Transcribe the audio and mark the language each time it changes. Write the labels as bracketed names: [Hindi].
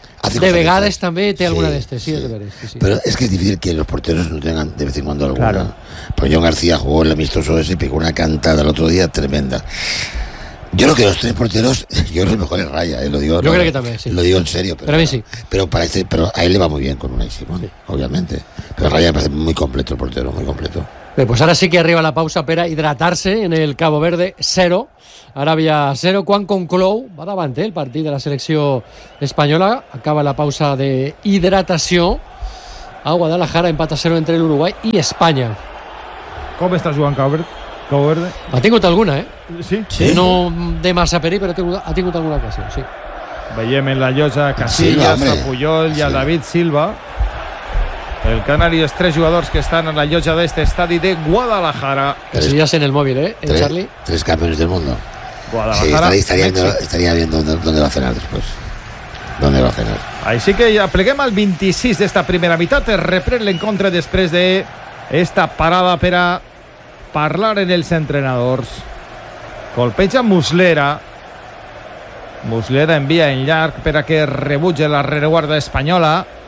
[Catalan] de vegades també té alguna destreza, sí, però és que és difícil que els porteros no tenen [Spanish] de vez en cuando [Catalan] alguna. [Spanish] Claro. Però John García jugó en l'amistoso ese y pegó una cantada el otro día tremenda. Yo creo que los tres porteros, yo creo que mejor es Raya, lo digo. Yo creo que también, sí. Lo digo en serio, pero para mí sí. Pero parece, pero a él le va muy bien con Unai Simón, sí, obviamente. Pero Raya parece muy completo el portero, muy completo. [Catalan] Bé, pues ara sí que arriba la pausa per a hidratar-se en el Cabo Verde, 0, Aràbia 0, quan conclou, va davant el partit de la selecció espanyola, acaba la pausa de hidratació, a Guadalajara empata 0 entre l'Uruguai i Espanya. Com estàs jugant Cabo Verde? Cabo Verde? Ha tingut alguna, eh? Sí? Sí? No de massa perill, però ha tingut alguna ocasió, sí. Veiem en la llosa Casillas, sí, a Puyol i a David Silva. El Canari és tres jugadors que estan en la llotja d'este estadi de Guadalajara. Casillas en el mòbil, eh, en Charlie? Tres campions del món. Guadalajara. [Spanish] Sí, estaria viendo dónde va a cenar después. Dónde va a cenar. [Catalan] Així que ja pleguem al 26 d'esta primera meitat. Es reprèn l'encontre després d'esta parada per a parlar en els entrenadors. Colpeja Muslera. Muslera envia en llarg per a que rebutge la rereguarda espanyola.